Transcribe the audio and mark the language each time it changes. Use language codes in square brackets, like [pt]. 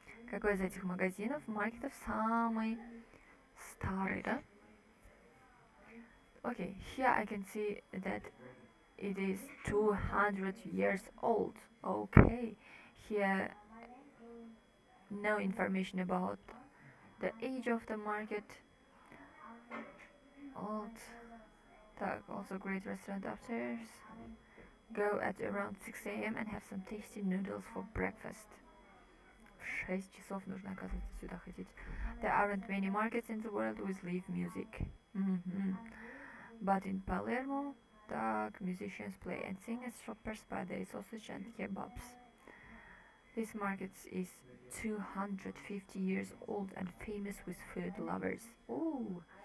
[ru] Какой из этих магазинов, маркетов самый [en] started. Okay, here I can see that it is 200 years old. Okay, here no information about the age of the market. Old. Also great restaurant upstairs. Go at around 6 a.m. and have some tasty noodles for breakfast. [ru] 6 часов нужно, оказывается, сюда ходить. [en] There aren't many markets in the world with live music. But in Palermo, musicians play and sing as shoppers buy their sausage and kebabs. This market is 250 years old and famous with food lovers. Ooh!